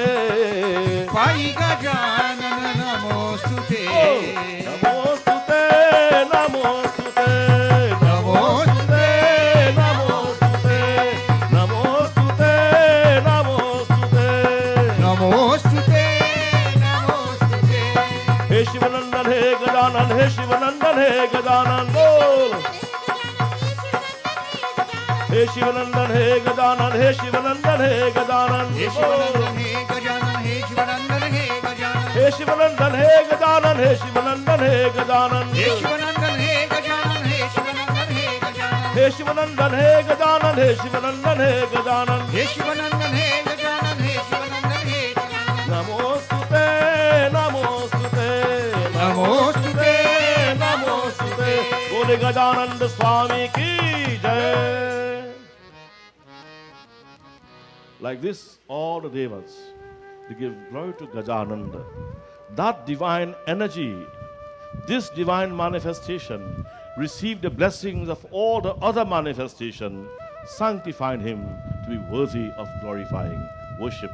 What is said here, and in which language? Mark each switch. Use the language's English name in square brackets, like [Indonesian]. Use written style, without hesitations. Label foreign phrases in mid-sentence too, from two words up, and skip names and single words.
[Sanskrit] साई गजानन्द नमोस्तुते. नमोस्तुते, नमोस्तुते, Namostute, नमोस्तुते, नमोस्तुते, नमोस्तुते, नमोस्तुते, नमोस्तुते. हे शिवनंदन, हे गजानन, हे शिवनंदन, हे गजानन, बोल. हे शिवनंदन, हे गजानन, हे शिवनंदन, हे गजानन, हे शिवनंदन, हे गजानन, हे शिवनंदन, हे गजानन. हे शिवनंदन हे गजानन हे शिवनंदन हे गजानन हे शिवनंदन हे गजानन हे शिवनंदन हे गजानन हे शिवनंदन हे गजानन हे शिवनंदन हे गजानन हे शिवनंदन हे गजानन हे शिवनंदन हे गजानन नमोस्तुते नमोस्तुते नमोस्तुते [Hindi] नमोस्तुते बोले गजानंद स्वामी की जय. [English] Like this, all the devas, they give glory to Gajananda. That divine energy, this divine manifestation, received the blessings of all the other manifestations, sanctifying him to be worthy of glorifying worship.